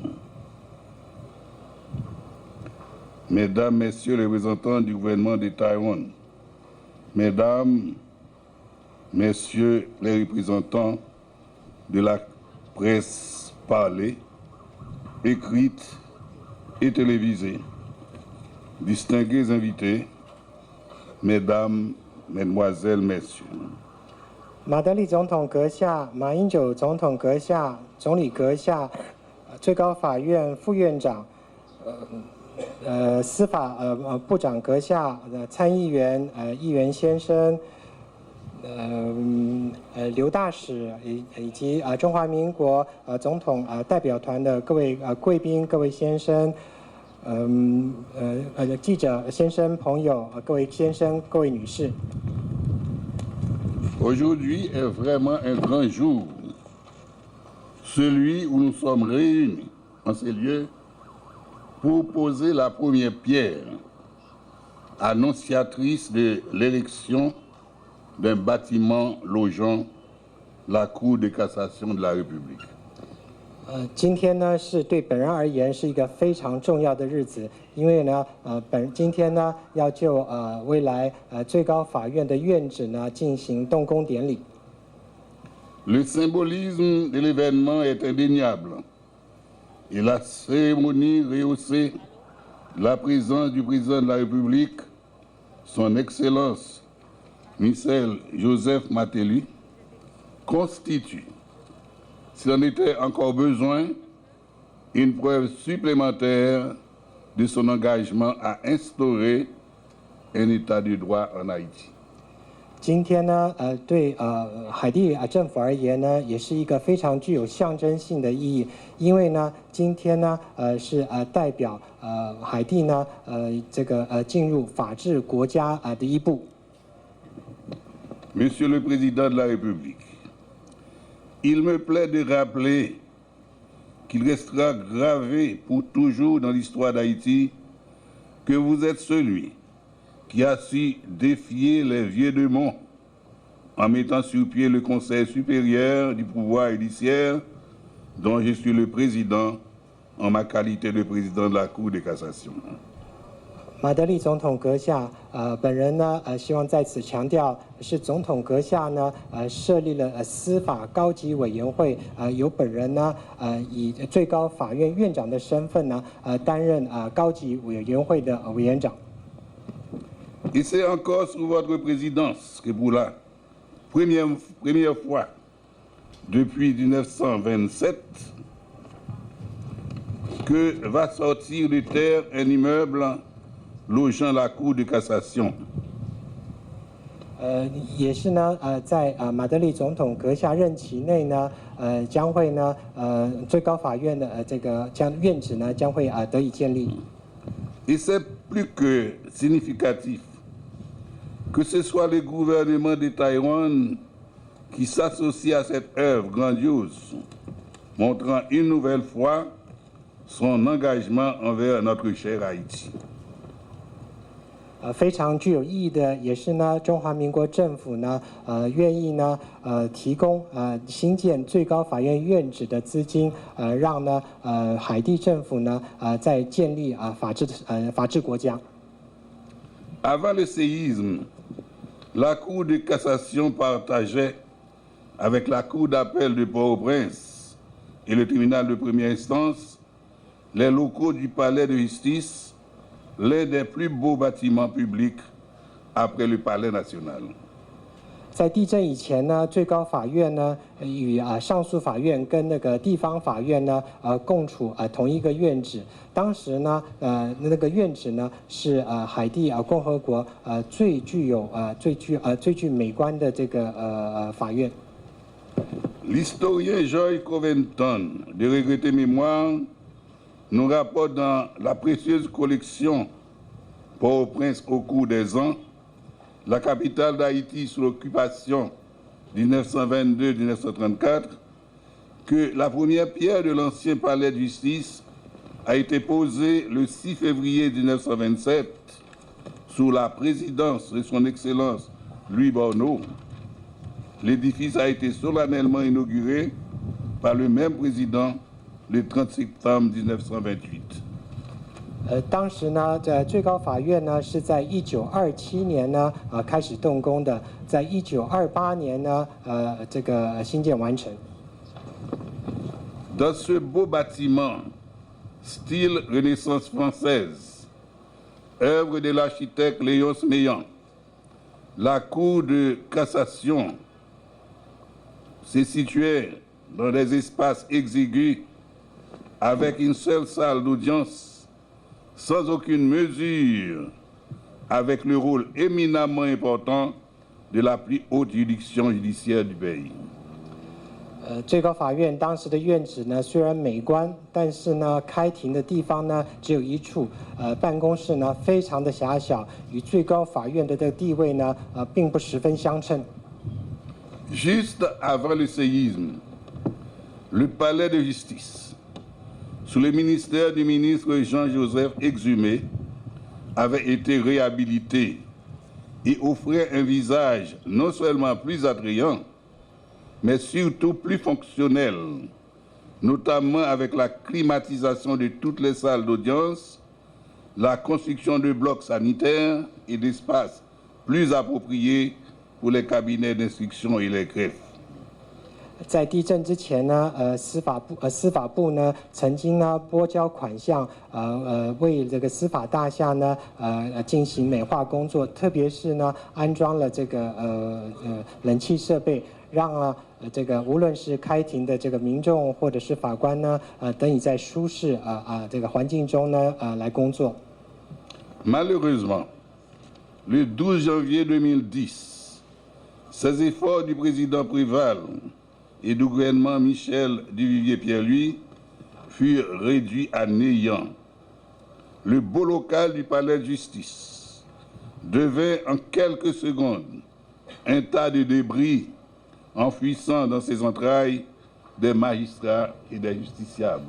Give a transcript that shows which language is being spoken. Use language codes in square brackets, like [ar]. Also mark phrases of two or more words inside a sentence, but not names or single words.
[fr] Mesdames, Messieurs les représentants du gouvernement de Taïwan, Mesdames, Messieurs les représentants de la presse parlée, écrite et télévisée, distingués invités, Mesdames, Mesdemoiselles, Messieurs. [zh] 马德里总统阁下、马英九总统阁下、总理阁下、最高法院副院长、司法部长阁下、参议员议员先生、刘大使以及中华民国总统代表团的各位贵宾、各位先生、记者先生、朋友、各位先生、各位女士。 [fr] Aujourd'hui est vraiment un grand jour, celui où nous sommes réunis en ces lieux pour poser la première pierre, annonciatrice de l'érection d'un bâtiment logeant la Cour de cassation de la République. [zh] 今天呢是对本人而言是一个非常重要的日子，因为呢，今天呢要就未来最高法院的院址呢进行动工典礼。 [fr] Le symbolisme de l'événement est indéniable et la cérémonie rehaussée de la présence du président de la République, son Excellence Michel Joseph Martelly, constitue, s'il en était encore besoin, une preuve supplémentaire de son engagement à instaurer un état de droit en Haïti. [zh] 今天呢，对海地政府而言呢，也是一个非常具有象征性的意义，因为呢，今天呢，是代表海地呢，这个进入法治国家的一步。 [fr] Monsieur le Président de la République, il me plaît de rappeler qu'il restera gravé pour toujours dans l'histoire d'Haïti que vous êtes celui qui a su défier les vieux démons en mettant sur pied le Conseil supérieur du pouvoir judiciaire dont je suis le président en ma qualité de président de la Cour de cassation. [zh] 马德里总统阁下，本人呢，希望在此强调，是总统阁下呢，设立了司法高级委员会，由本人呢，以最高法院院长的身份呢，担任高级委员会的委员长。 [fr] Et c'est encore sous votre présidence que pour la première fois depuis 1927 que va sortir de terre un immeuble logeant la Cour de cassation. [zh] 也是呢，在马德里总统阁下任期内呢，将会呢，最高法院的这个院址呢，将会得以建立。 [fr] Et c'est plus que significatif que ce soit le gouvernement de Taïwan qui s'associe à cette œuvre grandiose, montrant une nouvelle fois son engagement envers notre cher Haïti. [zh] 非常具有意义的，也是呢，中华民国政府呢，愿意呢，提供新建最高法院院址的资金，让呢，海地政府呢，在建立法治国家。 [fr] Avant le séisme, la Cour de cassation partageait avec la Cour d'appel de Port-au-Prince et le tribunal de première instance les locaux du palais de justice, l'un des plus beaux bâtiments publics après le palais national. [zh] 在地震以前呢，最高法院呢与上诉法院跟那个地方法院呢共处同一个院址。当时呢那个院址呢是海地共和国最具美观的这个法院。 [fr] L'historien Georges Coventon, de regrettée mémoire, nous rapporte dans la précieuse collection Port-au-Prince au cours des ans, la capitale d'Haïti sous l'occupation 1922-1934, que la première pierre de l'ancien palais de justice a été posée le 6 février 1927 sous la présidence de son Excellence Louis Borneau. L'édifice a été solennellement inauguré par le même président le 30 septembre 1928. [zh] 当时呢，最高法院呢是在1927年呢开始动工的，在1928年呢这个新建完成。 [fr] Dans ce beau bâtiment, style Renaissance française, œuvre de l'architecte Léonce Meillan, la Cour de cassation se situait dans des espaces exigus avec une seule salle d'audience, sans aucune mesure, avec le rôle éminemment important de la plus haute juridiction judiciaire du pays. [zh] 最高法院当时的院址呢，虽然美观，但是呢，开庭的地方呢只有一处，办公室呢非常的狭小，与最高法院的这个地位呢，并不十分相称。 [fr] Juste avant le séisme, le palais de justice, sous le ministère du ministre Jean-Joseph Exhumé, avait été réhabilité et offrait un visage non seulement plus attrayant, mais surtout plus fonctionnel, notamment avec la climatisation de toutes les salles d'audience, la construction de blocs sanitaires et d'espaces plus appropriés pour les cabinets d'instruction et les greffes. [zh] 在地震之前呢，司法部呢曾经呢拨交款项，为这个司法大厦呢进行美化工作，特别是呢安装了这个冷气设备，让这个无论是开庭的这个民众或者是法官呢，得以在舒适这个环境中呢来工作。 [fr] Malheureusement, le 12 janvier 2010, ces efforts du président Préval et du gouvernement Michel Duvivier-Pierre-Louis furent réduits à néant. Le beau local du palais de justice devint en quelques secondes un tas de débris enfouissant dans ses entrailles des magistrats et des justiciables.